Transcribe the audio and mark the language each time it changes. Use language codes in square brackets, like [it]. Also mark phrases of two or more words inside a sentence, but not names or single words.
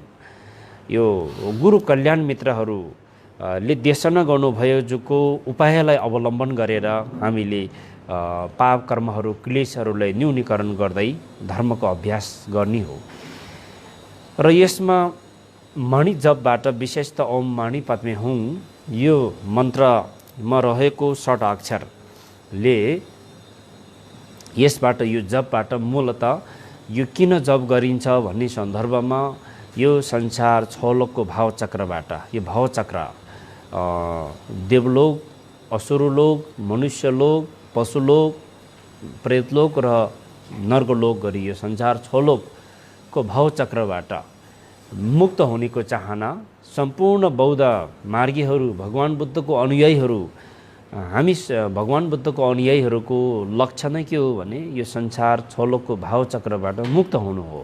[ne] यो गुरु कल्याण मित्रहरूले देशना गर्नुभयो जोको उपायलाई अवलम्बन गरेर हामीले पाप कर्महरू क्लेशहरूलाई न्यूनीकरण गर्दै धर्मको अभ्यास गर्ने हो। र यसमा मणि जपबाट विशेषतः [sa] ओम माणी पद्मे हुङ [ne] यो मन्त्रमा रहेको 6 अक्षरले यसबाट यो जपबाट मूलतः यो किन जप गरिन्छ भन्ने सन्दर्भमा यो संसार छलोकको भावचक्रबाट यो भावचक्र देवलोक, असुरलोक, मनुष्यलोक, पशुलोक, प्रेतलोक र नर्कलोक गरी यो संसार छलोकको भावचक्रबाट मुक्त हुनेको चाहना सम्पूर्ण बौद्ध मार्गीहरू भगवान बुद्धको अनुयायीहरू हामी भगवान बुद्धको अनुयायीहरूको लक्ष्य नै के हो भने यो संसार छलोकको भावचक्रबाट मुक्त हुनु हो।